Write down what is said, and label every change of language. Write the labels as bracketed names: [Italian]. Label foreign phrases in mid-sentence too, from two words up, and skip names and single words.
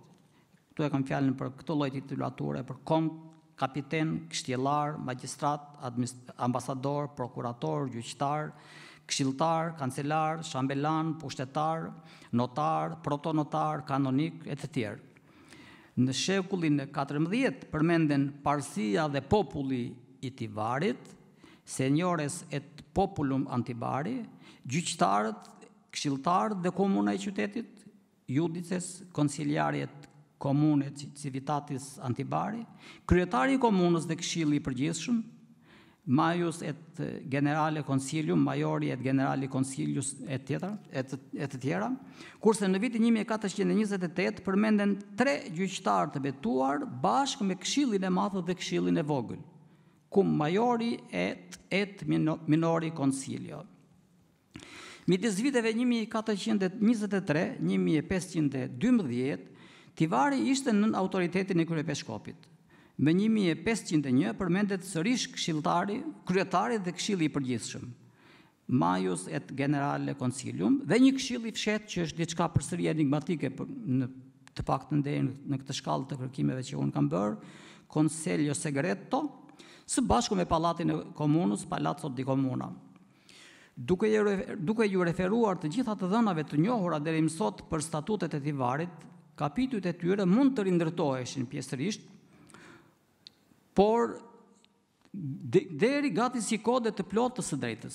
[Albanian] Këtu e kam fjalën për këtë lloj titulature, për kont, kapiten, kështjellar, magjistrat, ambasador, prokurator, gjyqtar, këshilltar, kancelar, shambellan, pushtetar, notar, protonotar, kanonik e të tjerë. Në shekullin e 14 përmenden parësia dhe populli i Tivarit, [Latin] seniores et populum antibari, [Albanian] gjyqtarët, këshilltarët dhe komuna e qytetit, [Latin] judices, konsiliariet komune civitatis antibari, [Albanian] kryetari i komunës dhe këshilli i përgjithshëm, [Latin] Maius et generale consilium, majori et generali consilius [Albanian] et të tjera, kurse në vitin 1428 përmenden 3 gjyqtarë të betuar bashkë me këshillin e madh dhe këshillin e vogël, [Latin] cum majori et minori consilio. [Albanian] Midis viteve 1423-1512, Tivari ishte nën autoritetin e kryepeshkopit. Më 1501 përmendet sërish kryetari dhe këshilli i përgjithshëm, [Latin] Maius et generale consilium, [Albanian] dhe një këshill i fshet që është diçka përsëri enigmatike në të paktën deri në këtë shkallë të kërkimeve që unë kam bërë, [Italian] Consiglio Segreto, [Albanian] së bashku me pallatin e komunës, [Italian] Palazzo di Comuna. [Albanian] Duke ju referuar të gjitha të dhënave të njohura deri më sot për statutet e Tivarit, kapitujt e tyre mund të rindërtoheshin pjesërisht, por deri gati si kode të plotë të së drejtës.